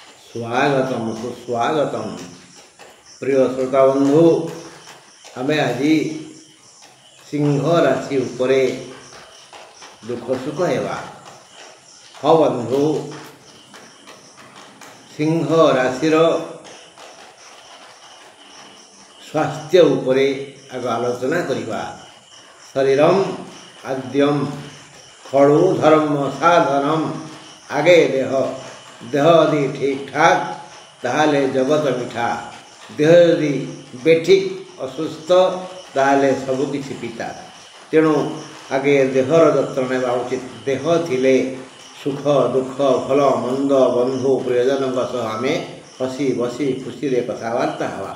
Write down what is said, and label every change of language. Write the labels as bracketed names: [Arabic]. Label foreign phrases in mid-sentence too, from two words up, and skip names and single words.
[Odia] ସ୍ୱାଗତମ ସୁସ୍ୱାଗତମ ପ୍ରିୟ ଶ୍ରୋତା ବଂଧୁ ଆମେ ଆଜ ସିଂହ ରାଶି ଉପରେ ଦୁଖ ସୁଖ ହେବା। ହାଁ ବଂଧୁ, ସିଂହ ରାଶି ସ୍ୱାସ୍ଥ୍ୟ ଉପରେ ଆଗ ଆଲୋଚନା କରିବା। [Sanskrit] शरीरम आद्यम खड़ु धर्म साधनम। [Odia] ଆଗେ ଦେହ ଯଦି ଠୀକ ଠାକ ତାହଲେ ଜଗତ ମିଠା। ଦେହ ଯଦି ବେଠିକ ଅସୁସ୍ଥ ତାହଲେ ସବକିଛି ପିତା। ତେଣୁ ଆଗେ ଦେହର ଜତ୍ନ ନେବା ଉଚିତ। ଦେହ ଥିଲେ ସୁଖ ଦୁଖ ଭଲ ମଂଦ ବଂଧୁ ପ୍ରିୟଜନ ସହ ଆମେ ହସୀ ବସୀ ଖୁସୀ ରେ କଥବାର୍ତା ହବା।